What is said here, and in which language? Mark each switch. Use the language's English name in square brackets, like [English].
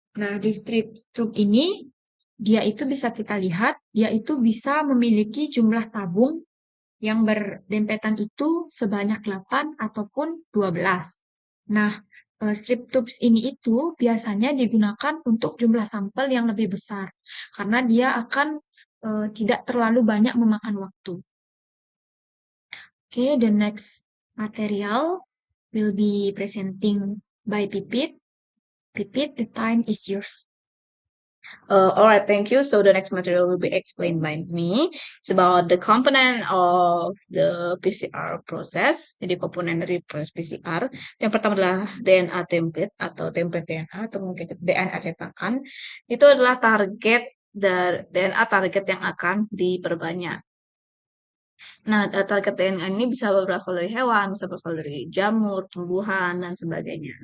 [Indonesian] Nah, di strip tube ini, dia itu bisa kita lihat, dia itu bisa memiliki jumlah tabung yang berdempetan itu sebanyak 8 ataupun 12. Nah, strip tubes ini itu biasanya digunakan untuk jumlah sampel yang lebih besar, karena dia akan tidak terlalu banyak memakan waktu. [English] Okay, the next material will be presenting by Pipit. Pipit, the time is yours. All right, thank you. So the next material will be explained by me. It's about the component of the PCR process. [Indonesian] Jadi komponen dari proses PCR. Yang pertama adalah DNA template atau template DNA atau mungkin DNA cetakan. Itu adalah target dari DNA target yang akan diperbanyak. Nah, target DNA ini bisa berasal dari hewan, bisa berasal dari jamur, tumbuhan, dan sebagainya.